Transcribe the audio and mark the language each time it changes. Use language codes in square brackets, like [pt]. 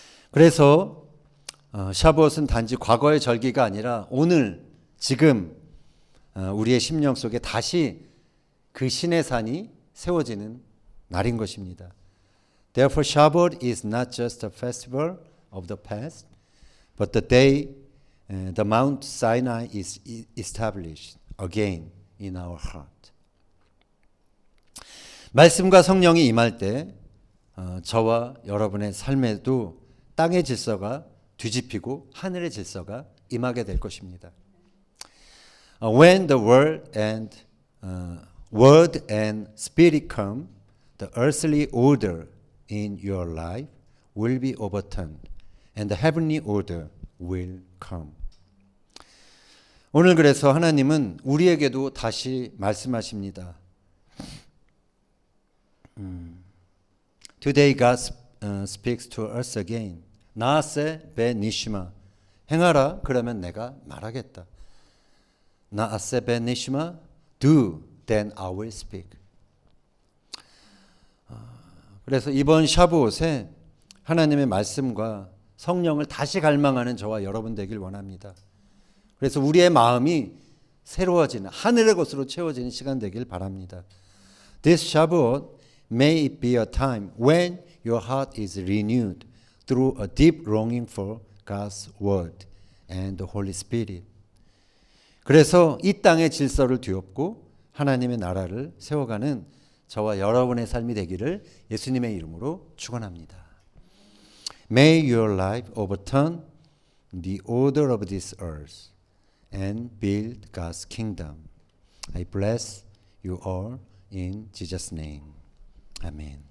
[ko] 그래서 샤봇은 단지 과거의 절기가 아니라 오늘 지금 우리의 심령 속에 다시 그 신의 산이 세워지는 날인 것입니다. [en] Therefore, Shabbat is not just a festival of the past, but the day the Mount Sinai is established again in our heart. [ko] 말씀과 성령이 임할 때 저와 여러분의 삶에도 땅의 질서가 뒤집히고 하늘의 질서가 임하게 될 것입니다. [en] When the word and spirit come, the earthly order in your life will be overturned, and the heavenly order will come. [ko] 오늘 그래서 하나님은 우리에게도 다시 말씀하십니다. [en] Today God speaks to us again. [he] 나세 베 니시마 [ko] 행하라. 그러면 내가 말하겠다. [he] 나아세 베니시마 [en] do then I will speak. [ko] 그래서 이번 샤브옷에 하나님의 말씀과 성령을 다시 갈망하는 저와 여러분 되길 원합니다. 그래서 우리의 마음이 새로워지는 하늘의 것으로 채워지는 시간 되길 바랍니다. [en] This Shavuot may it be a time when your heart is renewed through a deep longing for God's word and the Holy Spirit. [ko] 그래서 이 땅의 질서를 뒤엎고 하나님의 나라를 세워가는 저와 여러분의 삶이 되기를 예수님의 이름으로 축원합니다. [en] May your life overturn the order of this earth and build God's kingdom. I bless you all in Jesus' name. Amen.